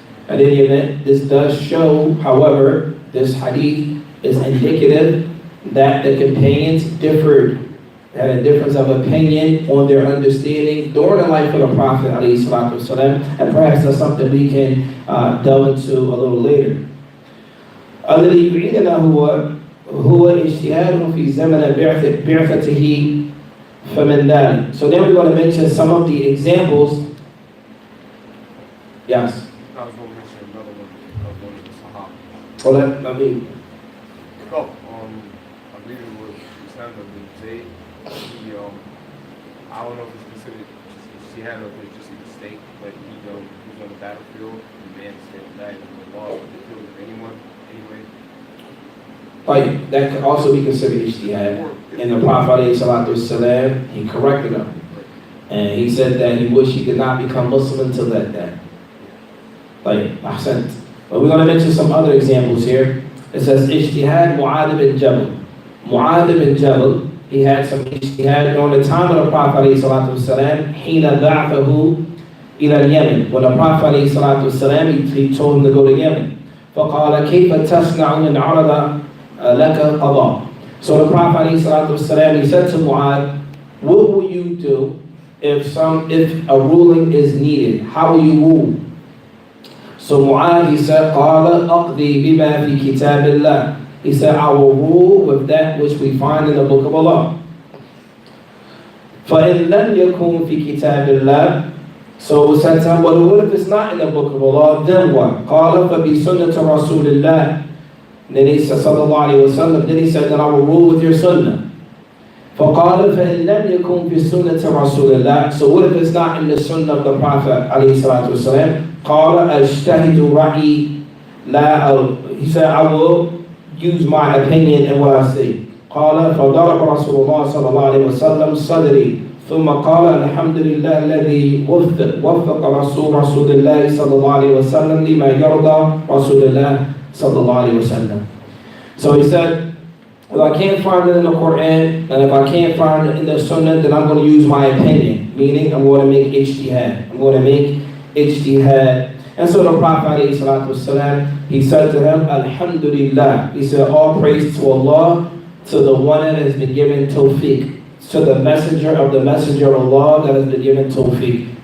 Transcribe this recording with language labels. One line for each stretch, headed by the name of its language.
English: In any event, this does show, however, this hadith is indicative that the companions had a difference of opinion on their understanding during the life of the Prophet ﷺ, and perhaps that's something we can delve into a little later.
Arabic: الذي يعيدنا هو اجتهاد في زمن بعثته فمن ذلك.
English: So then we're going to mention some of the examples. Yes. I was going to mention another one of the Sahaba. Well, I believe it was Usama bin Zayd. I don't know if it's considered ijtihad or if it's just a mistake, but he was on the battlefield. The man said that the law would kill anyone anyway. Like that could also be considered ijtihad. And the Prophet ﷺ, he corrected him. And he said that he wished he could not become Muslim until that day. Like, ahsant. But we're going to mention some other examples here. It says, ijtihad Mu'adh bin Jabal. Mu'adh bin Jabal, he had some ijtihad during the time of the Prophet ﷺ,
Arabic: حين بعثه إلى اليمن.
English: When the Prophet ﷺ, he told him to go to Yemen.
Arabic: فقال كيف تصنع إن عرض لك قضاء.
English: So the Prophet ﷺ, he said to Mu'adh, what will you do if a ruling is needed? How will you rule? So Mu'adh, he said,
Arabic: قَالَ أَقْضِي بِمَا فِي كِتَابِ اللَّهِ.
English: He said, I will rule with that which we find in the book of Allah.
Arabic: فَإِنْ لَمْ يَكُنْ فِي كِتَابِ اللَّهِ.
English: So we said to him, well, what if it's not in the book of Allah? Then what?
Arabic: قَالَ فَبِسُنَّةِ رَسُولِ اللَّهِ.
English: Then he said, sallallahu alayhi wa sallam, then he said that I will rule with your sunnah.
Arabic: فَقَالَ فَإِنْ لَمْ يَكُنْ فِي سُنَّةِ رَسُولِ اللَّهِ.
English: So what if it's not in the sunnah of the Prophet alayhi salatu wasalam?
Arabic: قَالَ أَجْتَهِدُ رَأِي لَا.
English: He said, I will use my opinion in what I say.
Arabic: قال فضرب رسول الله صلى الله عليه وسلم صدري ثم قال الحمد لله الذي وفق رسول الله صلى الله عليه وسلم لما يرضى رسول الله صلى الله عليه وسلم.
English: So he said, if I can't find it in the Quran, and if I can't find it in the Sunnah, then I'm going to use my opinion. Meaning, I'm going to make ijtihad. I'm going to make ijtihad. And so the Prophet ﷺ, he said to him, Alhamdulillah. He said, all praise to Allah, to the one that has been given tawfiq, to the messenger of Allah that has been given tawfiq.